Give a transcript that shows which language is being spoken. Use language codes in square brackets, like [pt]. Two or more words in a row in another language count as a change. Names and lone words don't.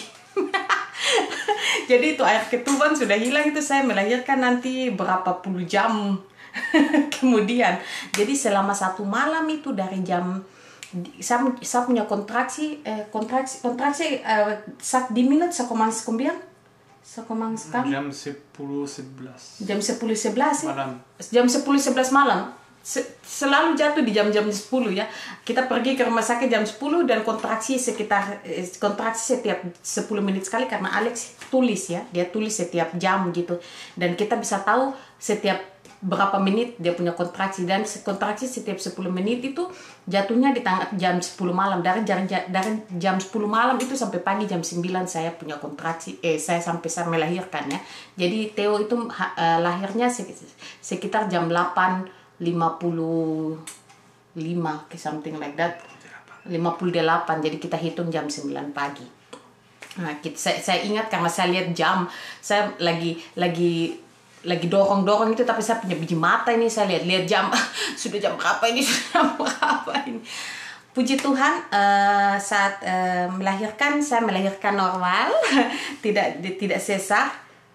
[id] Jadi itu air ketuban sudah hilang, itu saya melahirkan nanti berapa puluh jam kemudian. Jadi selama 1 malam itu dari jam saya punya kontraksi saat di minute saya [fr] commence combien? [id] Jam 10.11 malam. Jam 10.11 malam. Selalu jatuh di jam-jam 10 ya. Kita pergi ke rumah sakit jam 10 dan kontraksi setiap 10 menit sekali karena Alex tulis ya. Dia tulis setiap jam gitu. Dan kita bisa tahu setiap berapa menit dia punya kontraksi, dan kontraksi setiap 10 menit itu jatuhnya di jam 10 malam. Dari jam 10 malam itu sampai pagi jam 9 saya punya kontraksi, saya sampai saya melahirkan ya. Jadi Theo itu lahirnya sekitar jam 8.55 [en] something like that, [id] 58. Jadi kita hitung jam 9 pagi. Nah, saya ingat karena saya lihat jam, saya lagi dorong itu, tapi saya punya biji mata ini, saya lihat jam sudah jam berapa ini. Puji Tuhan, saat melahirkan saya melahirkan normal, tidak sesar.